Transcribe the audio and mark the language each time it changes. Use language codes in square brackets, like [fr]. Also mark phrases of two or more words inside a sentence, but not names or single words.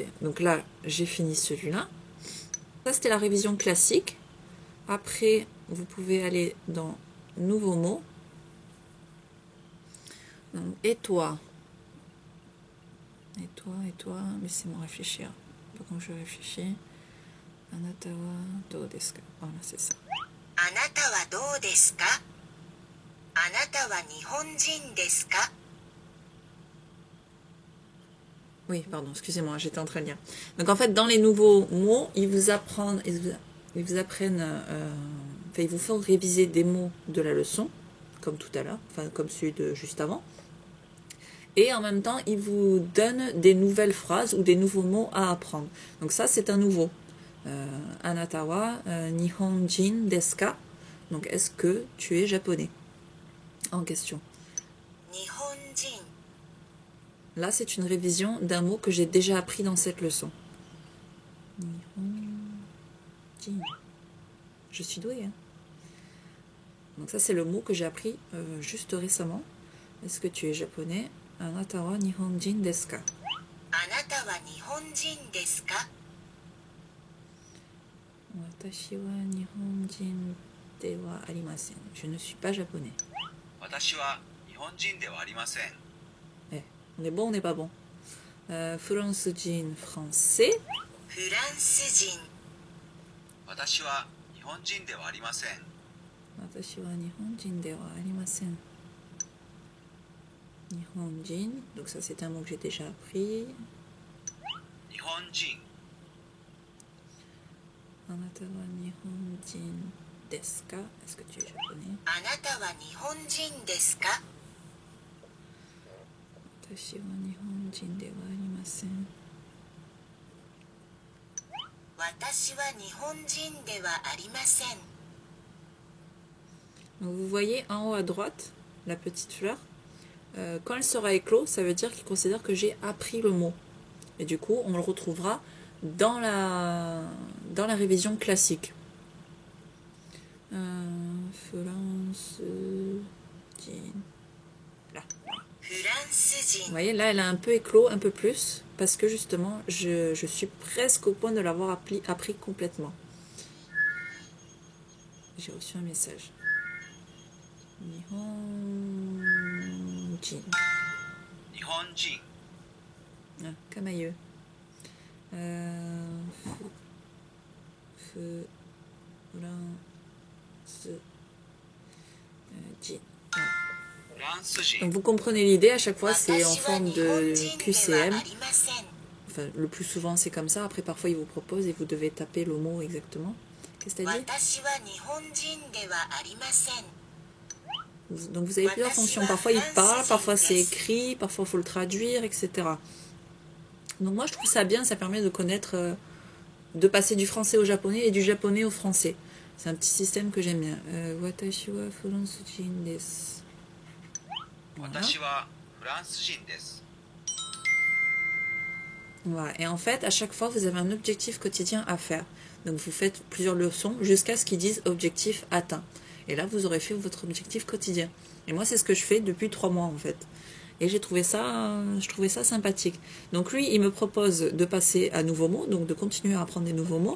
[fr] Donc là, j'ai fini celui-là. Ça c'était la révision classique. Après, vous pouvez aller dans nouveaux mots. Donc, et toi. Et toi, laissez-moi réfléchir. Comment je réfléchis. [ja] あなたはどうですか? [fr] Voilà, c'est ça. [ja] あなたはどうですか？あなたは日本人ですか? [fr] Oui, pardon, excusez-moi, j'étais en train de lire. Donc en fait, dans les nouveaux mots, ils vous apprennent, enfin, ils vous font réviser des mots de la leçon, comme tout à l'heure, enfin comme celui de juste avant. Et en même temps, ils vous donnent des nouvelles phrases ou des nouveaux mots à apprendre. Donc ça, c'est un nouveau. [ja] あなたは日本人ですか? [fr] Donc est-ce que tu es japonais? En question. 日本人 Là, c'est une révision d'un mot que j'ai déjà appris dans cette leçon. Nihonjin. Je suis douée, hein. Donc ça, c'est le mot que j'ai appris juste récemment. Est-ce que tu es japonais? [ja] あなたは日本人ですか? あなたは日本人ですか私は日本人ではありません. [fr] Je ne suis pas japonais. [ja] 私は日本人ではありません。 [fr] Eh, on est bon, on n'est pas bon. Francejin, français. フランス人 [ja] 私は日本人ではありません。私は日本人ではありません. [fr] Nihonjin, donc ça c'est un mot que j'ai déjà appris. 日本人、 [ja] あなたは日本人ですか? [fr] Est-ce que tu es japonais? [ja] あなたは日本人ですか私は日本人ではありません. 私は日本人ではありません [fr] Donc vous voyez en haut à droite la petite fleur. Quand elle sera éclos, ça veut dire qu'il considère que j'ai appris le mot. Et du coup, on le retrouvera dans la révision classique. France, là. フランス Vous 人 voyez, là, elle a un peu éclos, un peu plus, parce que justement, je suis presque au point de l'avoir appris complètement. J'ai reçu un message. Nihonjin. 日本人、 Ah, Kamaïeux. Jin. フランス人、 Donc vous comprenez l'idée, à chaque fois 私 c'est en は forme 日本 de [ja] 人では [fr] QCM. ありません Enfin, le plus souvent c'est comme ça. Après, parfois, ils vous proposent et vous devez taper le mot exactement. Qu'est-ce que tu as dit? [ja] 私は日本人ではありません [fr] Donc vous avez plusieurs fonctions. Parfois il parle, parfois c'est écrit, parfois il faut le traduire, etc. Donc moi je trouve ça bien, ça permet de connaître, de passer du français au japonais et du japonais au français. C'est un petit système que j'aime bien. [ja] 私はフランス人です. [fr] Voilà. [ja] 私はフランス人です。 [fr] Voilà. Et en fait, à chaque fois, vous avez un objectif quotidien à faire. Donc vous faites plusieurs leçons jusqu'à ce qu'ils disent objectif atteint. Et là, vous aurez fait votre objectif quotidien. Et moi, c'est ce que je fais depuis 3 mois, en fait. Et je trouvais ça sympathique. Donc lui, il me propose de passer à nouveaux mots, donc de continuer à apprendre des nouveaux mots.